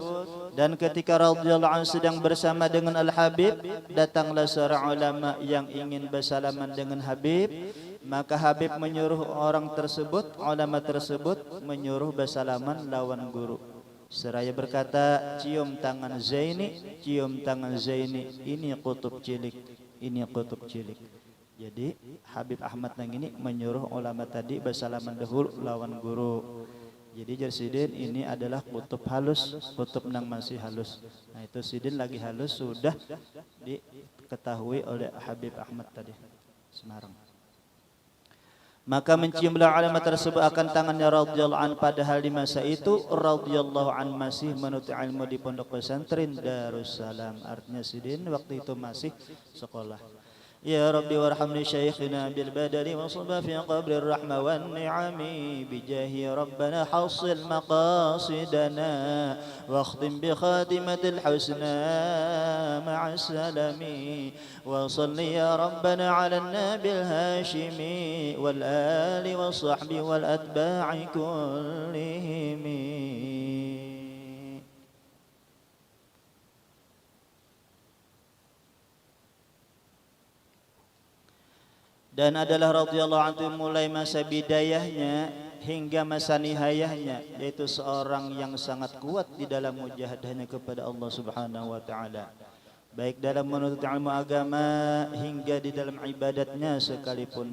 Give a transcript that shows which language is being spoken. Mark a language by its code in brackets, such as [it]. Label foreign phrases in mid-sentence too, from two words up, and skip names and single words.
[id] Dan ketika [ar] رضي الله عنه [id] sedang bersama dengan Al-Habib, datanglah seorang ulama yang ingin bersalaman dengan Habib. Maka Habib menyuruh orang tersebut, ulama tersebut menyuruh bersalaman lawan guru. Seraya berkata, cium tangan Zaini, cium tangan Zaini, ini kutub cilik, ini kutub cilik. [bjn] Jadi Habib Ahmad nang ini menyuruh ulama tadi bersalaman dahulu lawan guru. Jadi Sidin ini adalah kutub halus, kutub nang masih halus. Nah itu Sidin lagi halus sudah diketahui oleh Habib Ahmad tadi Semarang. [id] Maka menciumlah ulama tersebut akan tangannya [ar] رضي الله عن, [id] padahal di masa itu [ar] رضي الله عن [id] masih menuntut ilmu di pondok pesantren Darussalam. [bjn] Artinya Sidin waktu itu masih sekolah. [ar] يا رب وارحم شيخنا بالبدن وصبح في قبره الرحمة والنعم بجاه ربنا حصل مقاصدنا واختم بخاتمة الحسنى مع السلام وصل يا ربنا على النبي الهاشمي والآل والصحب والأتباع كلهم. [id] Dan adalah [ar] رضي الله عنه [id] mulai masa bidayahnya hingga masa nihayahnya, yaitu seorang yang sangat kuat di dalam mujahadahnya kepada Allah [ar] سبحانه وتعالى, [id] baik dalam menuntut ilmu agama hingga di dalam ibadatnya sekalipun.